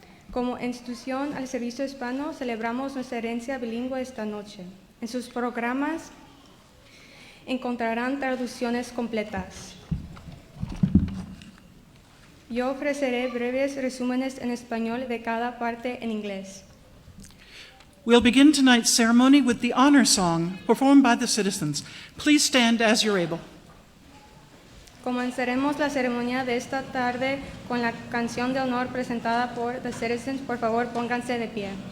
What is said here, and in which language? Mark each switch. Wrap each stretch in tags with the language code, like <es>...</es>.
<es>Como institución al servicio hispano, celebramos nuestra herencia bilingüe esta noche. En sus programas encontrarán traducciones completas. Yo ofreceré breves resúmenes en español de cada parte en inglés.</es> <en>We'll begin tonight's ceremony with the honor song performed by the citizens. Please stand as you're able.</en> <es>Comenzaremos la ceremonia de esta tarde con la canción de honor presentada por The Citizens. Por favor, pónganse de pie.</es>